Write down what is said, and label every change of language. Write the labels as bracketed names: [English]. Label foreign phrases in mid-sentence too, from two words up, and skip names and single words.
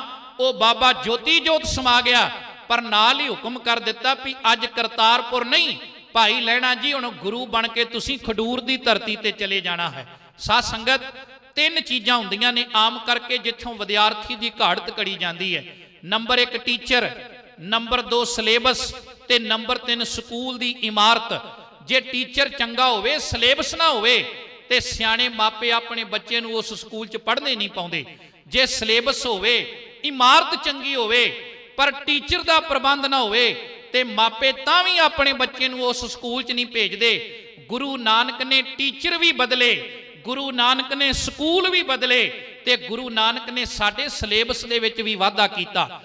[Punjabi] ਉਹ ਬਾਬਾ ਜੋਤੀ ਜੋਤ ਸਮਾ ਗਿਆ, ਪਰ ਨਾਲ ਹੀ ਹੁਕਮ ਕਰ ਦਿੱਤਾ ਵੀ ਅੱਜ ਕਰਤਾਰਪੁਰ ਨਹੀਂ, ਭਾਈ ਲਹਿਣਾ ਜੀ ਹੁਣ ਗੁਰੂ ਬਣ ਕੇ ਤੁਸੀਂ ਖਡੂਰ ਦੀ ਧਰਤੀ ਤੇ ਚਲੇ ਜਾਣਾ ਹੈ। ਸਾਧ ਸੰਗਤ, 3 ਚੀਜ਼ਾਂ ਹੁੰਦੀਆਂ ਨੇ ਆਮ ਕਰਕੇ ਜਿੱਥੋਂ ਵਿਦਿਆਰਥੀ ਦੀ ਘਾੜਤ ਕੜੀ ਜਾਂਦੀ ਹੈ। ਨੰਬਰ 1 ਟੀਚਰ, ਨੰਬਰ 2 ਸਿਲੇਬਸ ਤੇ ਨੰਬਰ 3 ਸਕੂਲ ਕੀ ਇਮਾਰਤ। ਜੇ ਟੀਚਰ ਚੰਗਾ ਹੋਵੇ, ਸਿਲੇਬਸ ਨਾ ਹੋਵੇ ਤੇ ਸਿਆਣੇ ਮਾਪੇ ਅਪਣੇ ਬੱਚੇ ਨੂੰ ਉਸ ਸਕੂਲ ਚ ਪੜ੍ਹਨੇ ਨਹੀਂ ਪਾਉਂਦੇ। ਜੇ ਸਿਲੇਬਸ ਹੋਵੇ, ਇਮਾਰਤ ਚੰਗੀ ਹੋਵੇ ਪਰ ਟੀਚਰ ਕਾ ਪ੍ਰਬੰਧ ਨਾ ਹੋਵੇ ਤੇ ਮਾਪੇ ਤਾਂ ਭੀ ਅਪਣੇ ਬੱਚੇ ਨੂੰ ਉਸ ਸਕੂਲ ਚ ਨਹੀਂ ਭੇਜਦੇ। ਗੁਰੂ ਨਾਨਕ ਨੇ ਟੀਚਰ ਭੀ ਬਦਲੇ, ਗੁਰੂ ਨਾਨਕ ਨੇ ਸਕੂਲ ਭੀ ਬਦਲੇ ਤੇ ਗੁਰੂ ਨਾਨਕ ਨੇ ਸਾਡੇ ਸਿਲੇਬਸ ਦੇ ਵਿਚ ਭੀ ਵਾਧਾ ਕੀਤਾ।